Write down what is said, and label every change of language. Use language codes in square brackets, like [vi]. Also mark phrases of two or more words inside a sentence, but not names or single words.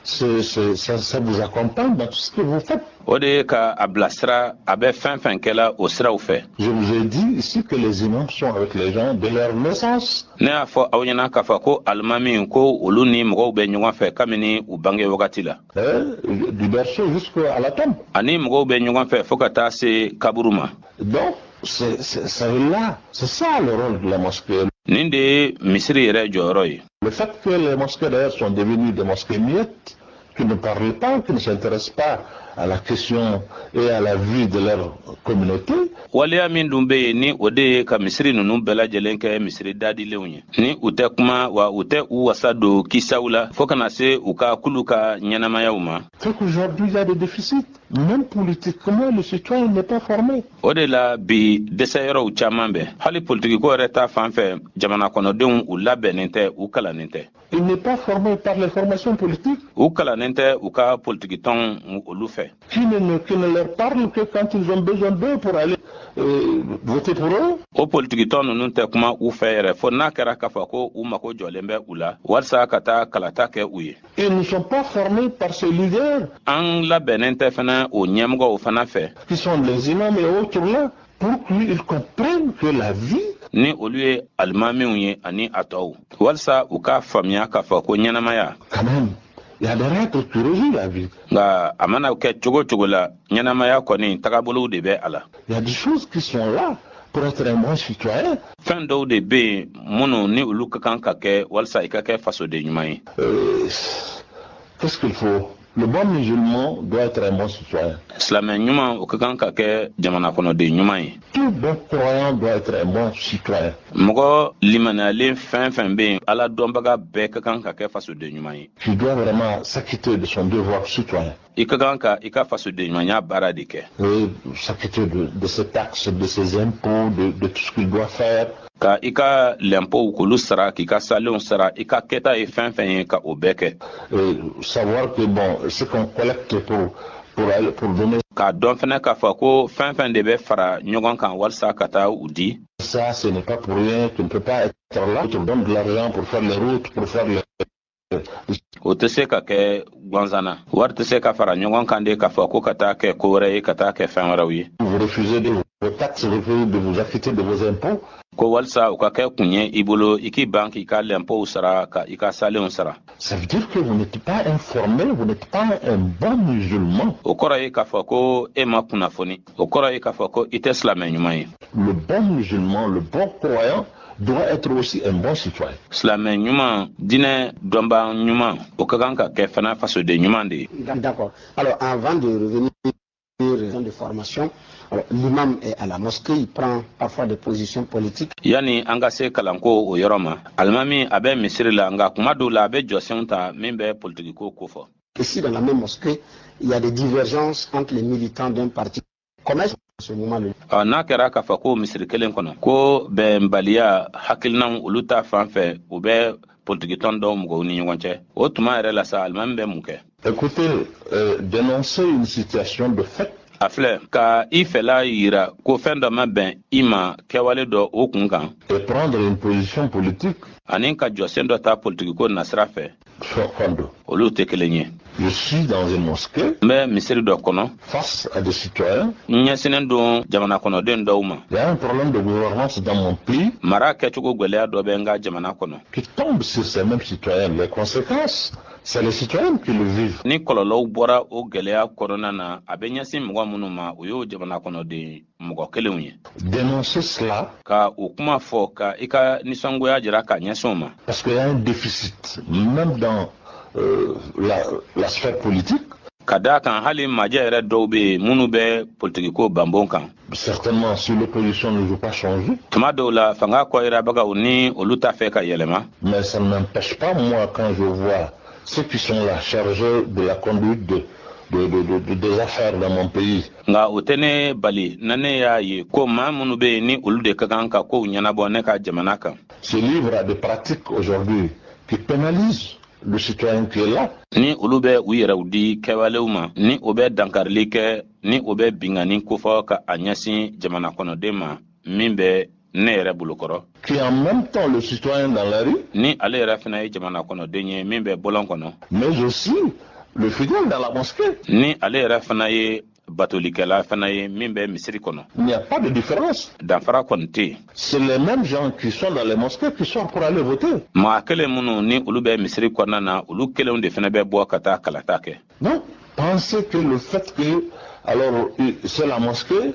[fr] Ça vous accompagne dans tout ce que vous faites. [bm] O de ka a bilasira a bɛ fɛn fɛn kɛla o siraw fɛ. [fr] Je vous ai dit ici que les imams sont avec les gens de leur naissance. [bm] Ne y'a fɔ aw ɲɛna k'a fɔ ko alimami ko olu ni mɔgɔw bɛ ɲɔgɔn fɛ kabini u bange wagati la. [fr] Du berceau jusqu'à la tombe. [bm] Ani mɔgɔw bɛ ɲɔgɔn fɛ fo ka taa se kaburu ma. [fr] Donc, c'est ça le rôle de la mosquée. [bm] Nin de ye misiri yɛrɛ jɔyɔrɔ ye. [fr] Le fait que les mosquées d'ailleurs sont devenues des mosquées muettes, qui ne parlent pas, qui ne s'intéressent pas à la question et à la vie de leur communauté. [bm] Waleya min dun bɛ yen ni o de ye ka misiri ninnu bɛɛ lajɛlen kɛ misiri dadilenw ye. Ni u tɛ kuma wa u tɛ u wasa don kisaw la fo kana se u ka kulu ka ɲɛnamayaw ma. [fr] C'est qu'aujourd'hui il y a des déficits. Même politiquement, le citoyen n'est pas formé. [bm] O de la bi dɛsɛyɔrɔw caman bɛ. Hali politikiko yɛrɛ ta fan fɛ jamana kɔnɔdenw u labɛnnen tɛ u kalannen tɛ. [fr] Il n'est pas formé par les formations politiques. [bm] U kalannen tɛ u ka politikitɔn olu fɛ. [fr] Qui ne leur parle que quand ils ont besoin d'eux pour aller voter pour eux. [bm] O politikitɔn ninnu tɛ kuma u fɛ yɛrɛ fo n'a kɛra k'a fɔ ko u mago jɔlen bɛ u la walasa ka taa kalata kɛ u ye. [fr] Ils ne sont pas formés par ces leaders. [bm] An labɛnnen tɛ fana o ɲɛmɔgɔw fana fɛ. [fr] Qui sont les imams et autres là pour qu'ils comprennent que la vie. [bm] Ni olu ye alimamiw ye ani a tɔw walasa u ka faamuya k'a fɔ ko ɲɛnamaya. [fr] Quand même. Il y a des règles qui régissent la vie. [bm] Nka a mana kɛ cogo cogo la ɲɛnamaya kɔni tagabolow de bɛ a la. [fr] Il y a des choses qui sont là pour être un bon citoyen. [bm] Fɛn dɔw de bɛ yen minnu ni olu ka kan ka kɛ walasa I ka kɛ fasoden ɲuman ye. [fr] Qu'est-ce qu'il faut? Le bon musulman doit être un bon citoyen. [bm] Silamɛ ɲuman o ka kan ka kɛ jamana kɔnɔden ɲuman ye. [fr] Tout bon croyant doit être un bon citoyen. [bm] Mɔgɔ limaniyalen fɛn fɛn bɛ yen Ala dɔnbaga bɛɛ ka kan ka kɛ fasoden ɲuman ye. [fr] Qui doit vraiment s'acquitter de son devoir citoyen. [bm] I ka kan ka I ka fasoden ɲumanya baara de kɛ. [fr] Et s'acquitter de ses taxes, de ses impôts, de tout ce qu'il doit faire. [bm] Ka I ka l'impôt k'olu sara k'i ka salenw sara I ka kɛta ye fɛn fɛn ye ka o bɛɛ kɛ. [fr] Savoir que bon, ce qu'on collecte pour donner. [bm] K'a dɔn fɛnɛ k'a fɔ ko fɛn fɛn de bɛ fara ɲɔgɔn kan walasa ka taa u di. [fr] Ça, ce n'est pas pour rien, tu ne peux pas être là, tu donnes de l'argent pour faire les routes, pour faire les. [bm] O tɛ se ka kɛ ganzana wari tɛ se ka fara ɲɔgɔn kan de k'a fɔ ko ka taa kɛ ko wɛrɛ ye ka taa kɛ fɛn wɛrɛw ye. [fr] Vous refusez de vos taxes, vous refusez de vous acquitter de vos impôts. [bm] Ko walasa u ka kɛ kun ye I bolo I k'i ban k'i ka l'impôt sara ka I ka salenw sara. [fr] Ça veut dire que vous n'êtes pas informé, vous n'êtes pas un bon musulman. [bm] O kɔrɔ ye k'a fɔ ko e ma kunnafoni o kɔrɔ ye k'a fɔ ko I tɛ silamɛ ɲuman ye. [fr] Le bon musulman, le bon croyant doit être aussi un bon citoyen. [bm] Silamɛ ɲuman diinɛ dɔnba ɲuman o ka kan ka kɛ fana fasoden ɲuman de ye. [fr] D'accord. Alors avant de revenir de formation, l'imam est à la mosquée, il prend parfois des positions politiques. [bm] Yani an ka se kalanko o yɔrɔ ma alimami a bɛ misiri la nka kuma dɔw la a bɛ jɔsenw ta min bɛ politikiko ko fɔ. [fr] que si dans la même mosquée, il y a des divergences entre les militants d'un parti, comment est-ce ce moment là? [bm] N'a kɛra k'a fɔ ko misiri kelen kɔnɔ ko bɛnbaliya hakilinaw olu ta fan fɛ u bɛ politiki tɔn dɔw mɔgɔw ni ɲɔgɔn cɛ o tuma yɛrɛ la sa alimami bɛ mun kɛ? [fr] Écoutez, dénoncer une situation de fait. [bm] A filɛ ka i fɛla yira ko fɛn dɔ ma bɛn i ma kɛwale dɔ o kun kan. [fr] Et prendre une position politique. [bm] Ani ka jɔsen dɔ ta politiki ko nasira fɛ. Olu tɛ kelen ye. [fr] Je suis dans une mosquée. [bm] N bɛ misiri dɔ kɔnɔ. [fr] Face à des citoyens. [bm] N ɲɛsinnen don jamana kɔnɔden dɔw ma. [fr] Il y a un problème de gouvernance dans mon pays. [bm] Mara kɛcogo gɛlɛya dɔ bɛ n ka jamana kɔnɔ. [fr] Qui tombe sur ces mêmes citoyens. Les conséquences, c'est les citoyens qui le vivent. [bm] Ni kɔlɔlɔw bɔra o gɛlɛya kɔnɔna na a bɛ ɲɛsin mɔgɔ minnu ma o y'o jamana kɔnɔden mɔgɔ kelenw ye. [fr] Dénoncer cela. [bm] Ka o kuma fɔ ka i ka nisɔngoya jira ka ɲɛsin o ma. [fr] Parce qu'il y a un déficit, même dans la sphère politique. [bm] Ka d'a kan hali majɛ yɛrɛ dɔw bɛ yen minnu bɛ politikiko banbon kan. [fr] Certainement, si l'opposition ne veut pas changer. [bm] Tuma dɔw la fanga kɔyirabagaw ni olu t'a fɛ ka yɛlɛma. [fr] Mais ça ne m'empêche pas, moi, quand je vois ceux qui sont là chargés de la conduite des affaires dans mon pays. [bm] Nga o tɛ ne bali na ne y'a ye ko maa minnu bɛ yen ni olu de ka kan ka kow ɲɛnabɔ ne ka jamana kan. [fr] Se livre à des pratiques aujourd'hui qui pénalisent le citoyen qui est là. [bm] Ni olu bɛ u yɛrɛw di kɛwalew ma ni o bɛ dankarili kɛ ni o bɛ bingani kofɔ ka a ɲɛsin jamana kɔnɔden ma min bɛ ne yɛrɛ bolokɔrɔ. [fr] Qui en même temps le citoyen dans la rue. [bm] Ni ale yɛrɛ fana ye jamana kɔnɔden ye min bɛ bɔlɔn kɔnɔ. [fr] Mais aussi le fidèle dans la mosquée. [bm] Ni ale yɛrɛ fana ye batolikɛla fana ye min bɛ misiri kɔnɔ. [fr] Il n'y a pas de différence. [bm] Danfara kɔni tɛ yen. [fr] C'est les mêmes gens qui sont dans les mosquées qui sont pour aller voter. [bm] Maa kelen minnu ni olu bɛ misiri kɔnɔna na olu kelenw de fana bɛ bɔ ka taa kalata kɛ. [fr] Non, pensez que le fait que alors c'est la mosquée.